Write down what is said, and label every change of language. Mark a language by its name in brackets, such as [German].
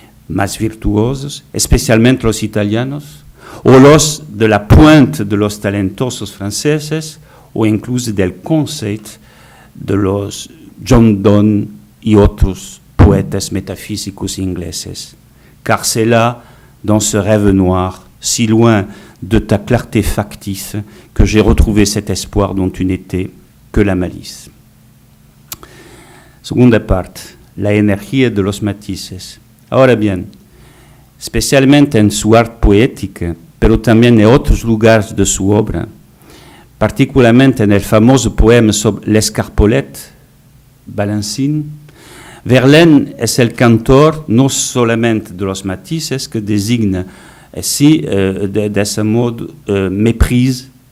[Spanish] más virtuosos, especialmente los italianos, o los de la pointe de los talentosos franceses, o incluso del conceito de los John Donne y otros poètes métaphysicos ingleses. [French] Car c'est là, dans ce rêve noir, si loin de ta clarté factice, que j'ai retrouvé cet espoir dont tu n'étais que la malice. [Spanish] Segunda parte, la energía de los matices. Ahora bien, especialmente en su arte poética, pero también en otros lugares de su obra, particularmente en el famoso poema sobre l'Escarpolette, Balancine, Verlaine es el cantor no solamente de los matices que designa así de ese modo méprise,